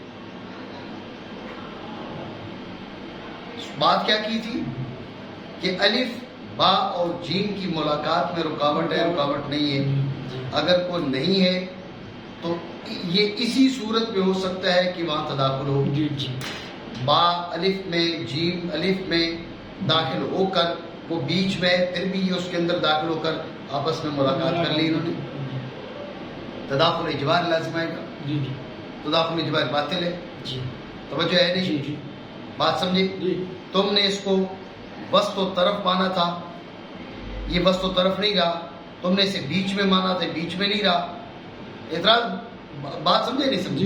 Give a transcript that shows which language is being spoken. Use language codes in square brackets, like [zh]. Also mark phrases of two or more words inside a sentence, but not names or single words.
[ur] بات کیا کی تھی کہ الف با اور جیم کی ملاقات میں رکاوٹ ہے، رکاوٹ نہیں ہے. اگر کوئی نہیں ہے تو یہ اسی صورت میں ہو سکتا ہے کہ وہاں تداخل ہو. جی جی با الف میں، جیم الف میں داخل ہو کر وہ بیچ میں، پھر بھی یہ اس کے اندر داخل ہو کر آپس میں ملاقات کر لی انہوں نے. تداخل اجبار لازم آئے گا. جی جی تداخل اجبار باطل ہے. جی توجہ ہے جی نہیں؟ جی بات سمجھے؟ جی تم نے اس کو وسط و طرف مانا تھا، یہ وسط و طرف نہیں رہا. تم نے اسے بیچ میں مانا تھا، بیچ میں نہیں رہا. اعتراض؟ بات سمجھے نہیں سمجھے؟